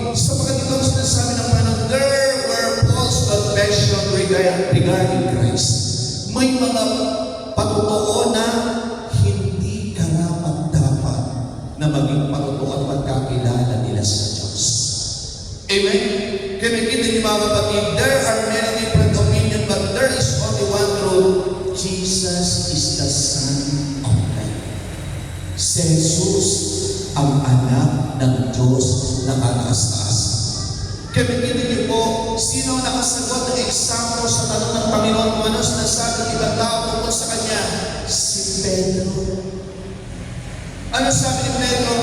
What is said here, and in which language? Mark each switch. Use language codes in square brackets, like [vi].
[tl] Sapagkat ito ang sinasabi ng Panginoon, [en] there were false confession regarding Christ. [tl] May mga patotoo na hindi karapat-dapat na maging patotoo at magkakilala nila sa Diyos. Amen? Kaya nakikita niyo mga kapatid, [en] there are many different opinions, but there is only one truth. Jesus is the Son of God. [tl] Si Jesus ang anak ng Diyos na kataas-taas. Kaya nakikita niyo po, sino nakasagot ng eksakto sa tanong ng Panginoon kung ano sinasabi ng ibang tao tungkol sa Kanya? Si Pedro. Ano sabi ni Pedro?